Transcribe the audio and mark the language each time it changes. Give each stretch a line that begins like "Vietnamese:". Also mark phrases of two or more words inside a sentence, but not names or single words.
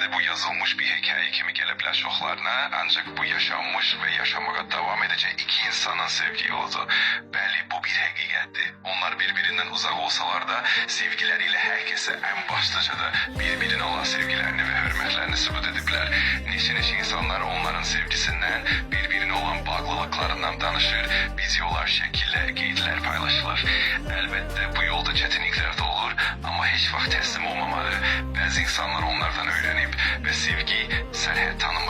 Azerbaijani: yazılmış bir hikaye kimi gələ bilər çoxlarına, ancaq bu yaşanmış və yaşamağa davam edəcək iki insanın sevgi yoludur. Bəli, bu bir həqiqətdir. Onlar birbirindən uzaq olsalar da,
Turkish: sevgileriyle herkese en başlıca da birbirine olan sevgilerini ve hürmetlerini
Azerbaijani: sübut ediblər. Neçə insanlar onların sevgisinden, birbirine olan bağlılıklarından danışır, videolar, şəkillər, qeydlər paylaşılır. Əlbəttə bu yolda çətinliklər də olur, amma heç vaxt təslim olmamalı. Bəzi insanlar onlardan öyrənib və sevgi sərhəd tanımır.